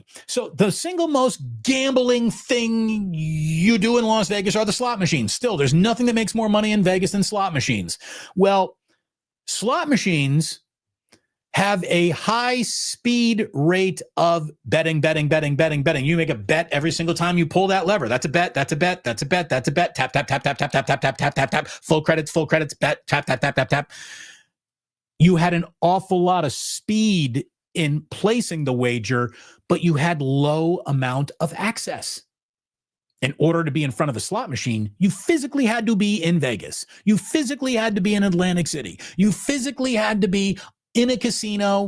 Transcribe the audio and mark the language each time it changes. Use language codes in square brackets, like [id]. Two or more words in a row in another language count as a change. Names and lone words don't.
[en] So the single most gambling thing you do in Las Vegas are the slot machines. Still, there's nothing that makes more money in Vegas than slot machines. Well, slot machines have a high speed rate of betting. You make a bet every single time you pull that lever. That's a bet. That's a bet. That's a bet. That's a bet. Tap, tap, tap, tap, tap, tap, tap, tap, tap, tap, tap. Full credits, bet. Tap, tap, tap, tap, tap. You had an awful lot of speed in placing the wager, but you had low amount of access. In order to be in front of a slot machine, you physically had to be in Vegas. You physically had to be in Atlantic City. You physically had to be in a casino.